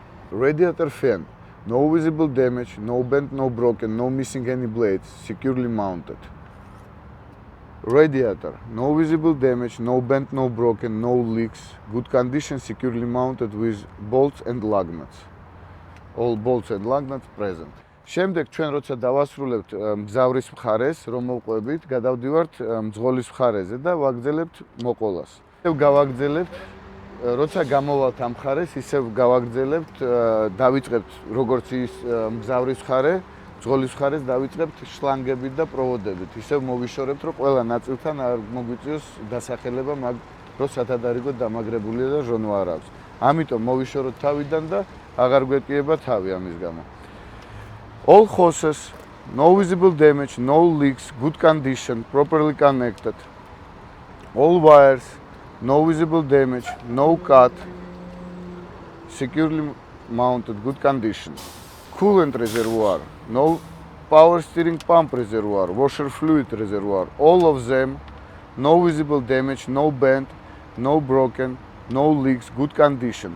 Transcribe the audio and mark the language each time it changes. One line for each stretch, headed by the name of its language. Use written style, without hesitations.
English: Radiator fan. No visible damage, no bent, no broken, no missing any blades, securely mounted. Radiator. No visible damage, no bent, no broken, no leaks. Good condition, securely mounted with bolts and lug nuts. All bolts and lug nuts present.
Georgian: შემდეგ ჩვენ როცა დავასრულებთ მგზავრის მხარეს, რომ მოვყვებით, გადავდივართ მძღოლის მხარეზე და ვაგრძელებთ მოყოლას. ისევ გავაგრძელებთ, როცა გამოვალთ ამ მხარეს, ისევ გავაგრძელებთ, დავიწყებთ როგორც ის მგზავრის მხარე, მძღოლის მხარეს დავიწყებთ შლანგებით და პროვოდებით. ისევ მოვიშორებთ, რომ ყველა ნაწილთან არ მოგვიწვიოს დასახელება, მაგ რო სათადარიგოდ დამაგრებულია და ჟონვა არ აქვს. ამიტომ მოვიშოროთ თავიდან და აღარ გვეტკიება თავი ამის გამო.
English: All hoses, no visible damage, no leaks, good condition, properly connected. All wires, no visible damage, no cut, securely mounted, good condition. Coolant reservoir, no power steering pump reservoir, washer fluid reservoir, all of them, no visible damage, no bent, no broken, no leaks, good condition.